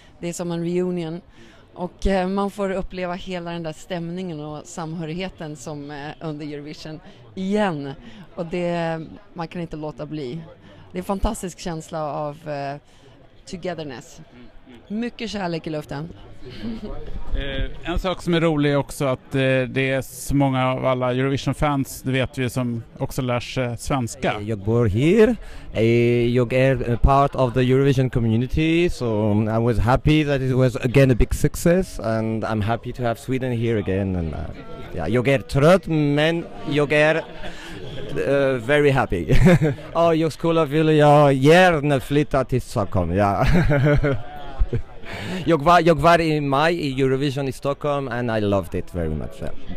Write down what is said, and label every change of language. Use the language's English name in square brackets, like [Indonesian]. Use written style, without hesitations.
[Swedish] Det är som en reunion, och man får uppleva hela den där stämningen och samhörigheten som under Eurovision igen, och man kan inte låta bli. Det är en fantastisk känsla av togetherness. Mycket kärlek i luften. En sak som är rolig också att det är så många av alla Eurovision-fans, det vet vi, som också lär sig svenska. Jag bor här. Jag är [English] part of the Eurovision community, so I was happy that it was again a big success, and I'm happy to have Sweden here again. [Swedish] And jag är trött, men jag är [English] very happy. [Swedish] Jag skulle vilja gärna flytta till Stockholm, ja. Jag var i maj i Eurovision i Stockholm, [English] and I loved it very much. Yeah.